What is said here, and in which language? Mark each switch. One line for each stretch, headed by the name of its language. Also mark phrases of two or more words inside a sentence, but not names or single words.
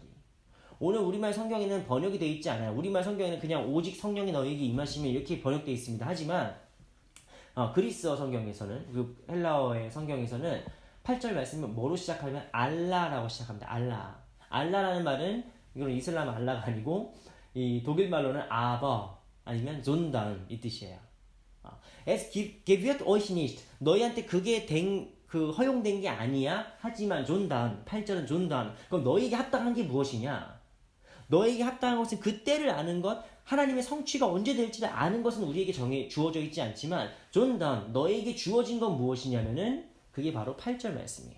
Korean: 오늘 우리말 성경에는 번역이 되어 있지 않아요. 우리말 성경에는 그냥 오직 성령이 너에게 임하시면 이렇게 번역되어 있습니다. 하지만 그리스어 성경에서는, 그 헬라어의 성경에서는 8절 말씀은 뭐로 시작하면 알라라고 시작합니다. 알라. 알라라는 말은 이거는 이슬람 알라가 아니고 이 독일 말로는 아버 아니면 존단 이 뜻이에요.
German: Es gebührt euch nicht.
Korean: 너희한테 그게 허용된 게 아니야. 하지만 존단. 8절은 존단. 그럼 너희에게 합당한 게 무엇이냐? 너에게 합당한 것은 그때를 아는 것, 하나님의 성취가 언제 될지를 아는 것은 우리에게 주어져 있지 않지만 존단, 너에게 주어진 건 무엇이냐면은 그게 바로 8절 말씀이에요.